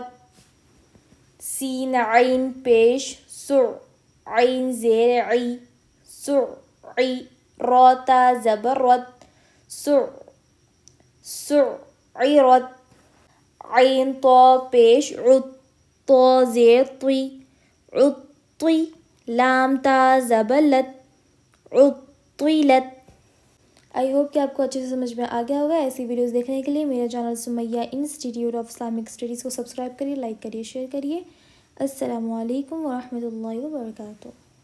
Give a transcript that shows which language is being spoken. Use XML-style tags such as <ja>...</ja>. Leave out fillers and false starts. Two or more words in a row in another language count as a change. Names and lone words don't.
<ur>سین عین پیش سع عین زیر عی سعی. را تا زبر رت سعیرت. عین طا پیش طا زیر طی عطی، لام تا زبر لت عطیلت۔</ur> <en>I hope</en> <ur>کہ آپ کو اچھے سے سمجھ میں آ گیا ہوگا۔ ایسی ویڈیوز دیکھنے کے لیے میرا چینل سمیہ انسٹیٹیوٹ آف اسلامک اسٹڈیز کو سبسکرائب کریے، لائک کریے، شیئر کریے۔</ur> <ar>السلام علیکم ورحمۃ اللہ وبرکاتہ۔</ar>